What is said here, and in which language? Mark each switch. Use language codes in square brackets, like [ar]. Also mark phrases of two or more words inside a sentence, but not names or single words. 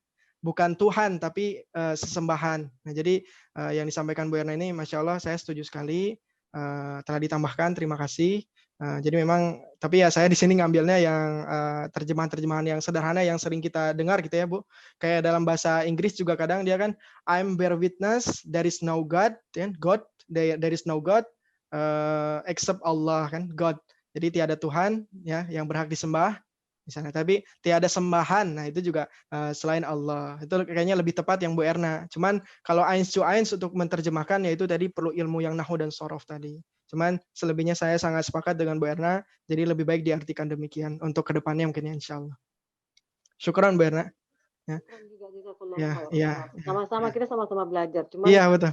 [id] Bukan Tuhan tapi sesembahan. Nah, jadi yang disampaikan Bu Erna ini [ar] Masya Allah [id] saya setuju sekali. Telah ditambahkan, terima kasih. Jadi memang, tapi ya saya di sini ngambilnya yang terjemahan-terjemahan yang sederhana yang sering kita dengar gitu ya Bu. Kayak dalam bahasa Inggris juga kadang dia kan [en] I'm bear witness there is no God, there is no God except Allah kan, God. [id] Jadi tiada Tuhan ya yang berhak disembah di sana, tapi tiada sembahan. Nah, itu juga selain Allah. Itu kayaknya lebih tepat yang Bu Erna. Cuman kalau [de] eins zu eins [id] untuk menerjemahkan yaitu tadi perlu ilmu yang nahwu dan sorof tadi. Cuman selebihnya saya sangat sepakat dengan Bu Erna, jadi lebih baik diartikan demikian untuk kedepannya mungkin ya [ar] insya Allah. [id] Syukran Bu Erna. Ya. Sama-sama kita sama-sama belajar. Cuman iya betul.